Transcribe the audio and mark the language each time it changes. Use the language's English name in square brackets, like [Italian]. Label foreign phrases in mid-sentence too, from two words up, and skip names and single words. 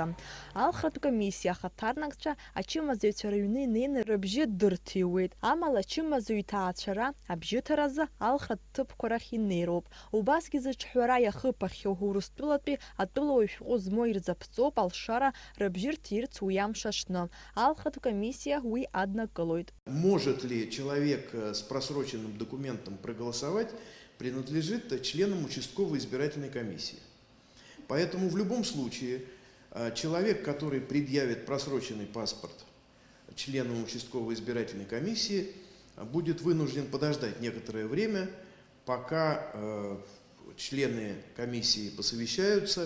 [Abkhazian] Алхратә комиссиа ахаҭарнакцәа ачымазаҩцәа рыҩны инеины рыбжьы дырҭиуеит. Амала ачымазаҩ иҭаацәара абжьыҭаразы алхратә ҭыԥқәа рахь инеироуп. Убасгьы зыҽҳәара иахыԥахьоу Урыстәылатәи атәылауаҩ шәҟәы змоу ирзаԥҵоуп алшара рыбжьы рҭирц уи амш аҽны. Алхратә комиссия уи аднакылоит. [Russian] Может ли человек с просроченным документом проголосовать, принадлежит членам участковой избирательной комиссии. Поэтому в любом случае человек, который предъявит просроченный паспорт членам участковой избирательной комиссии, будет вынужден подождать некоторое время, пока члены комиссии посовещаются.